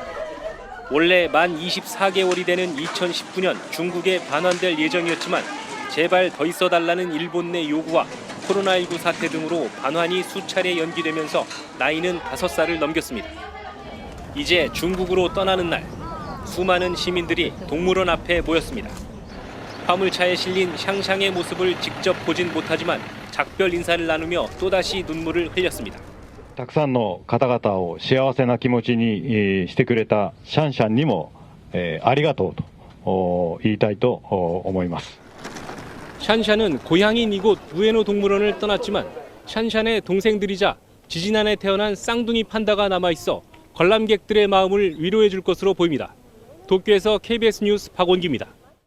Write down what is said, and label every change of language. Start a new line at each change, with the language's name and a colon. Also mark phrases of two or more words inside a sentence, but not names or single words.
Korean: 원래 만 24개월이 되는 2019년 중국에 반환될 예정이었지만 제발 더 있어달라는 일본 내 요구와 코로나19 사태 등으로 반환이 수차례 연기되면서 나이는 5살을 넘겼습니다. 이제 중국으로 떠나는 날, 수많은 시민들이 동물원 앞에 모였습니다. 화물차에 실린 샹샹의 모습을 직접 보진 못하지만 작별 인사를 나누며 또다시 눈물을 흘렸습니다.
Japanese: たくさんの方々を幸せな気持ちにしてくれたシャンシャンにもありがとうと言いたいと思います。
Korean: 샨샨은 고향인 이곳 우에노 동물원을 떠났지만 샨샨의 동생들이자 지지난해 태어난 쌍둥이 판다가 남아있어 관람객들의 마음을 위로해 줄 것으로 보입니다. 도쿄에서 KBS 뉴스 박원기입니다.